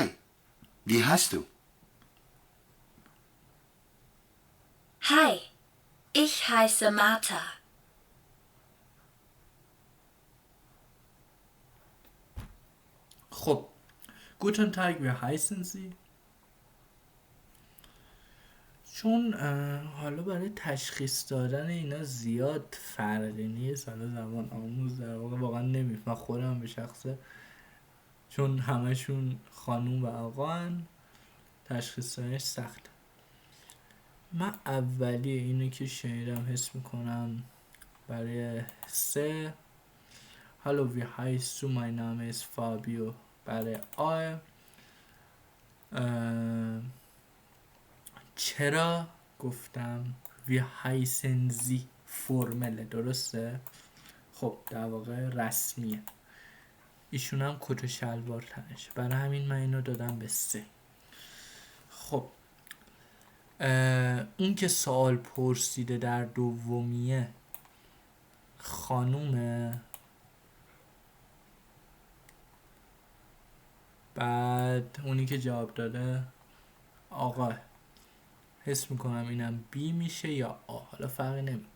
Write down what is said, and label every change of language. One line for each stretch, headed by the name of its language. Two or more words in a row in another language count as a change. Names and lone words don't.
German: Wie heißt du? Hi. Ich heiße Martha. خب Guten Tag, wie heißen Sie؟
Persian: چون حالا برای تشخیص دادن اینا زیاد فرقی نیست، حالا زبان آموز در واقع واقعا نمیفهم خودم به شخصه، چون همشون خانوم و آقان تشخیص دادنش سخته. من اولی اینو که شنیدم حس میکنم برای سه
German: Hallo, wie heißt du? Mein Name ist Fabio.
Persian: برای آ چرا گفتم
German: wie heißen Sie
Persian: فرمله، درسته؟ خب در واقع رسمیه. ایشون هم کت و شلوار تنشه، برای همین من اینو دادم به سه. خب اون که سوال پرسیده در دومیه خانومه، بعد اونی که جواب داده آقا، حس میکنم اینم بی میشه یا آ، حالا فرقی نمیکن.